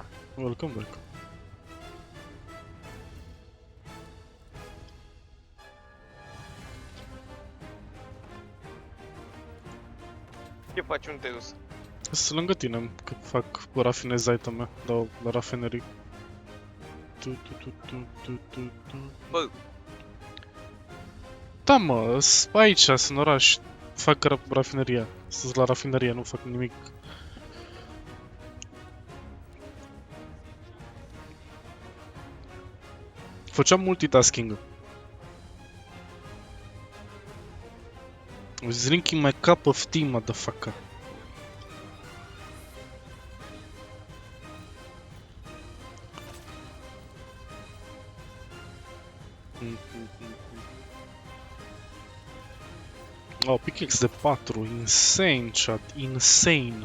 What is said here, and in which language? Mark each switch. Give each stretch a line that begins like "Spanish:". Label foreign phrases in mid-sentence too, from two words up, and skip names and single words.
English: Welcome, welcome.
Romanian: Ce faci? Unde te-ai dus? Sunt lângă tine, că fac rafinez iteme, dau la rafinerii. Tu, tu, tu, tu, tu, tu, tu. Bă, Da, mă, aici, sunt în oraș. Fac rafineria. Sunt la rafinerie, nu fac nimic. Făceam multitasking.
English: I was drinking my cup of tea, motherfucker. Oh, pickaxe de 4, insane, chat, insane.